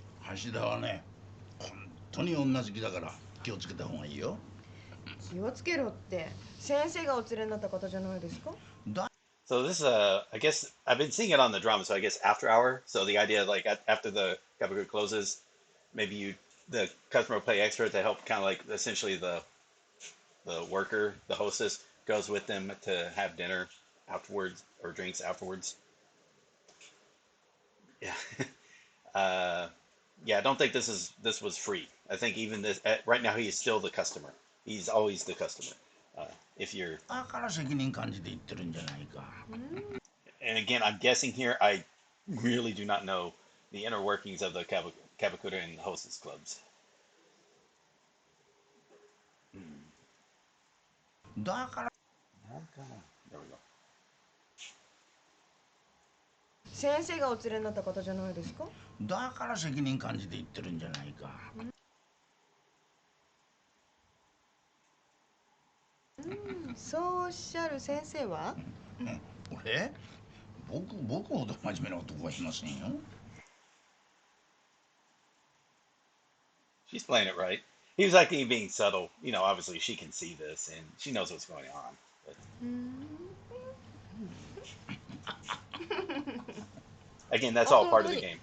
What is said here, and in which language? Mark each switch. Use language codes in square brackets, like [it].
[ja] 橋田はね、本当に女好きだから気をつけた方がいいよ。気をつけろって先生がお連れになった方じゃないですか。 [en] So this I guess I've been seeing it on the drama. So I guess after hour. So the idea like after the kabuki closes, maybe the customer will pay extra to help kind of like essentially the worker, the hostess goes with them to have dinner afterwards or drinks afterwards. Yeah. uh, yeah, I don't think this was free. I think even this right now he is still the customer. He's always the customer. If you're [ja] だから責任感じて言ってるんじゃないか。 [en] and again, I'm guessing here. I really do not know the inner workings of the Kabakura and hostess clubs. [ja] だから [en] There we go. [ja] 先生がお連れになった方じゃないですか？だから責任感じて言ってるんじゃないか。そうおっしゃる先生は？俺？僕ほど真面目な男はいませんよ。 [en] She's playing it right. He was acting being subtle. You know, obviously she can see this and she knows what's going on. But... Again, that's all part of the game.